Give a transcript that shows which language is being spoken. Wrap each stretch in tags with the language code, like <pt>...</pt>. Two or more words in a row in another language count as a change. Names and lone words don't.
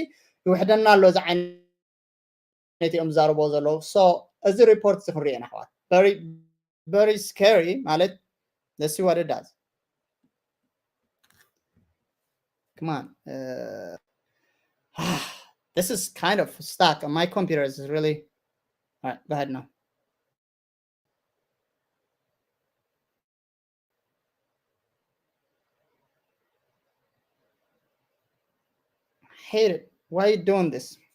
<ti>ይወሕደና ኣሎ ዛ ዓይነት እዮም ዛርቦ ዘሎ so እዚ ሪፖርት ዝኽሪአና ኣሕዋት</ti> <en>very scary</en> <ti>ማለት</ti> <en>let's see what it does come on this is kind of stuck on my computer is really all right go ahead now hate it why are you doing this</en>